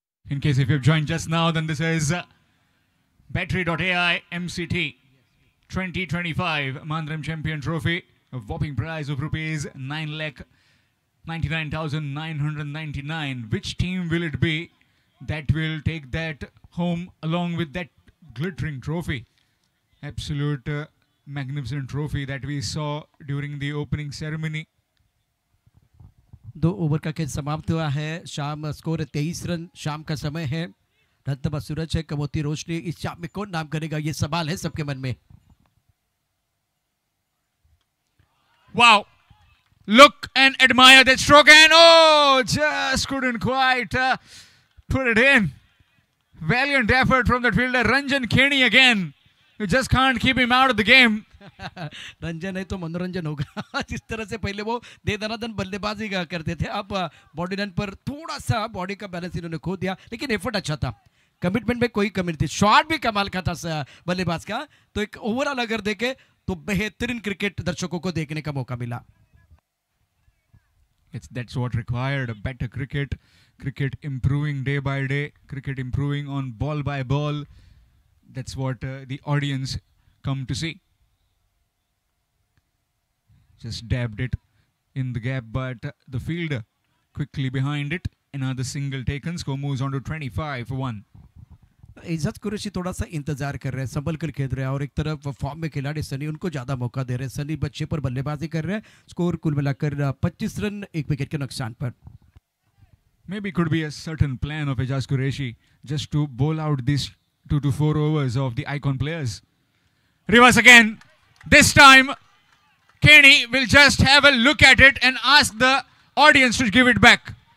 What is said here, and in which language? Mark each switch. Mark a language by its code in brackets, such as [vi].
[en] In case if you've joined just now, then this is Battery.ai MCT 2025 Mandram Champion Trophy, a whopping prize of rupees 9,99,999. Which team will it be that will take that home along with that glittering trophy? Absolute magnificent trophy that we saw during the opening ceremony. [hi] 2 over का खेल समाप्त हुआ है। शाम score 23 run शाम का समय है। रत्तबा सूरज है, कमोती रोशनी, इस शाम में कौन नाम करेगा, ये सवाल है सबके मन में। Wow, look and admire that stroke, and oh, just couldn't quite put it in. Valiant effort from that fielder Ranjan Keni again. You just can't keep him out of the game. Ranjan है तो मनोरंजन होगा। जिस तरह से पहले वो दे दनादन बल्लेबाजी का करते थे, अब बॉडी रन पर थोड़ा सा बॉडी का बैलेंस इन्होंने खो दिया, लेकिन एफर्ट अच्छा था, कमिटमेंट में कोई कमी नहीं थी, शॉट भी कमाल का था बल्लेबाज का। तो एक ओवरऑल अगर देखे तो बेहतरीन क्रिकेट दर्शकों को देखने का मौका मिला। [en] That's what required, a better cricket improving day by day, cricket improving on ball by ball. That's what the audience come to see. Just dabbed it in the gap, but the fielder quickly behind it. Another single taken. Score moves on to 25 for 1. [hi] इज्जत कुरैशी थोड़ा सा इंतजार कर रहे हैं, संभल कर खेल रहे हैं, और एक तरफ फॉर्म में खिलाड़ी सनी उनको ज्यादा मौका दे रहे हैं। सनी बच्चे पर बल्लेबाजी कर रहे हैं। स्कोर कुल मिलाकर 25 रन 1 विकेट के नुकसान पर। [en] Maybe could be a certain plan of Ijaz Qureshi just to bowl out these 2 to 4 overs of the icon players. Reverse again. This time, Kenny will just have a look at it and ask the audience to give it back.